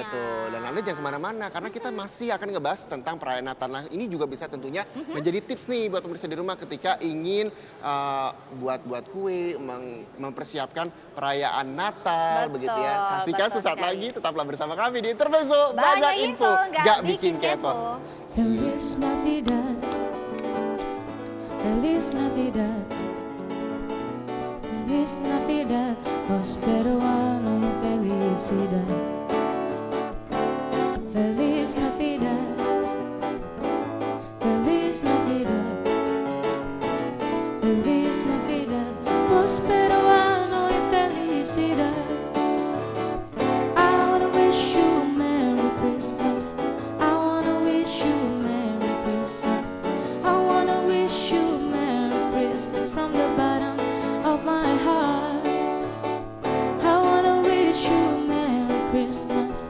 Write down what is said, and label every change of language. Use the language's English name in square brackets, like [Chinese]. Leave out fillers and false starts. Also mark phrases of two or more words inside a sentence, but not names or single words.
[Indonesian] Betul, dan Anda jangan kemana-mana karena kita masih akan ngebahas tentang perayaan Natal. Nah, ini juga bisa tentunya menjadi tips nih buat pemirsa di rumah ketika ingin buat kue, mempersiapkan perayaan Natal Betul, begitu ya. Saksikan betul sesaat sekali. lagi, tetaplah bersama kami di Intermezzo. Banyak info, nggak bikin kepo. [Spanish] Feliz Navidad, Feliz Navidad, Feliz Navidad, prospero ano y felicidad. Feliz Navidad, Feliz Navidad, Feliz Navidad, prospero ano y felicidad. [English] I wanna wish you a Merry Christmas. I wanna wish you a Merry Christmas. I wanna wish you a Merry Christmas from the bottom of my heart. I wanna wish you a Merry Christmas.